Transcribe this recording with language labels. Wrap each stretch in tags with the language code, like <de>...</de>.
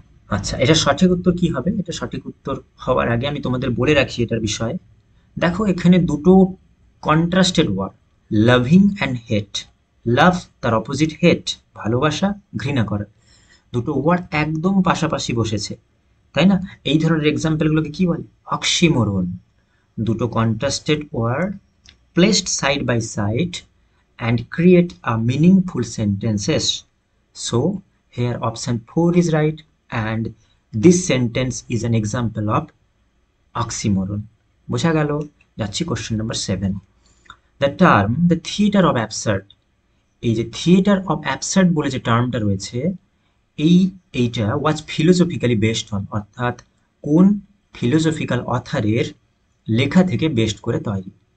<bn>আচ্ছা, এটা সঠিক উত্তর কি হবে? এটা সঠিক উত্তর হওয়ার আগে আমি তোমাদের বলে রাখি এটার বিষয়ে। দেখো, এখানে দুটো কন্ট্রাস্টেড ওয়ার্ড, লাভিং অ্যান্ড হেট। লাভ তার অপোজিট হেট, ভালোবাসা, ঘৃণা করা। দুটো ওয়ার্ড একদম পাশাপাশি বসেছে, তাই না? এই ধরনের এক্সাম্পলগুলোকে কি বলে? অক্সিমোরন।</bn> <en>দুটো contrasted word placed side by side and create a meaningful sentences. So here option 4 is right, and this sentence is an example of oxymoron.</en> <bn>বোঝা গেল? যাচ্ছি question number 7।</bn> <en>the term the theatre of absurd,</en> <bn>এই যে theatre of absurd বলে যে টার্মটা রয়েছে, এইটা</bn> <en>was philosophically based on,</en> <bn>অর্থাৎ কোন ফিলোসফিক্যাল অথারের লেখা থেকে বেস্ট করে তৈরি।</bn>